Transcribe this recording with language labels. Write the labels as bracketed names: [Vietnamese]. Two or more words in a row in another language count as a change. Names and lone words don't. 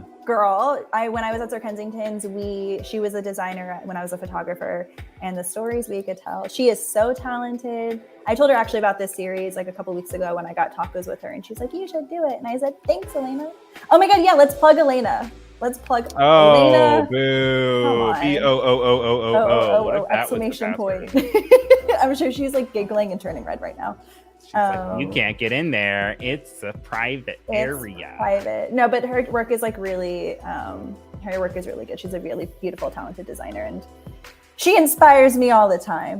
[English] Girl, when I was at Sir Kensington's, she was a designer when I was a photographer, and the stories we could tell. She is so talented. I told her actually about this series like a couple weeks ago when I got tacos with her, and she's like, "You should do it." And I said, "Thanks, Elena." Oh my God, yeah, let's plug Elena. Let's plug Elena. Boo! B-O-O-O-O-O-O. Exclamation point! I'm sure she's like giggling and turning red right now. She's like, you can't get in there. It's a private area. Private. No, but her work is like really, her work is really good. She's a really beautiful, talented designer, and she inspires me all the time.